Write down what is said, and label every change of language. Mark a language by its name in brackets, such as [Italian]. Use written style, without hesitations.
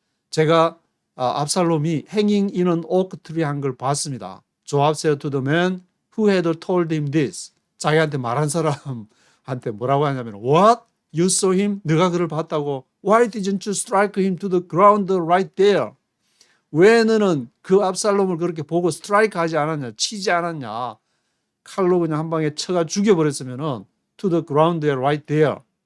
[Korean] 제가 압살롬이 [English] hanging in an oak tree [Korean] 한 걸 봤습니다. [English] Joab said to the man who had told him this. [Korean] 자기한테 말한 사람한테 뭐라고 하냐면 What? [English] You saw him? [Korean] 네가 그를 봤다고? [English] Why didn't you strike him to the ground right there? [Korean] 왜 너는 그 압살롬을 그렇게 보고 스트라이크 하지 않았냐? 치지 않았냐? 칼로 그냥 한 방에 쳐가 죽여버렸으면은 [English] to the ground right there.